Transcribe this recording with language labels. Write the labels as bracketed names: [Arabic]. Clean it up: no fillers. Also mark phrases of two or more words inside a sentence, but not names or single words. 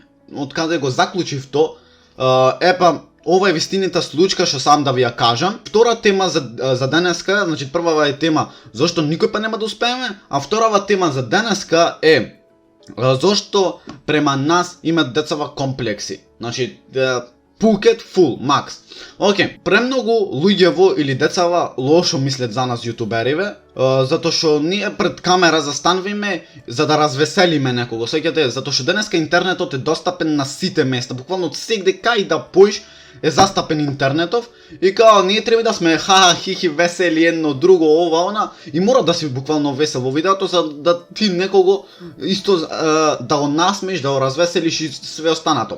[Macedonian] Од каде го заклучив то, ова е вистината случка што сам да ви ја кажам. Втора тема за денеска, значи првава е тема зошто никој па нема да успееме, а вторава тема за денеска е зошто према нас имат децава комплекси. Значи Phuket [English] full, max. [Macedonian] Океј, премногу луѓево или децава лошо мислат за нас јутубериве, затоа што ние пред камера застануваме за да развеселиме некого. Сеќате, затоа што денеска интернетот е достапен на сите места, буквално сегде кај да поиш е застапен интернетов и као ние треба да сме ха хихи весели едно друго ова она и мора да си буквално весел во видеото за да ти некого исто да го насмеш, да го развеселиш и све останато.